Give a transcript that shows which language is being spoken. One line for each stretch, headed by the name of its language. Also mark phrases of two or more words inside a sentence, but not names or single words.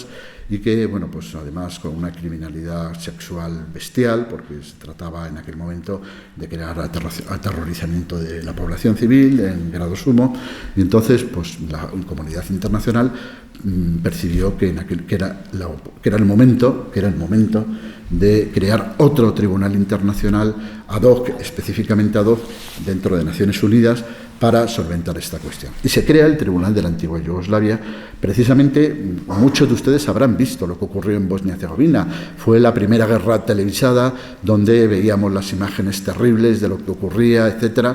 Spanish: y que, bueno, pues además con una criminalidad sexual bestial, porque se trataba en aquel momento de crear aterrorizamiento de la población civil en grado sumo, y entonces, pues la comunidad internacional percibió que era el momento de crear otro tribunal internacional
Latin: ad hoc,
Spanish: específicamente
Latin: ad hoc,
Spanish: dentro de Naciones Unidas, para solventar esta cuestión. Y se crea el Tribunal de la Antigua Yugoslavia. Precisamente, muchos de ustedes habrán visto lo que ocurrió en Bosnia y Herzegovina. Fue la primera guerra televisada, donde veíamos las imágenes terribles de lo que ocurría, etcétera.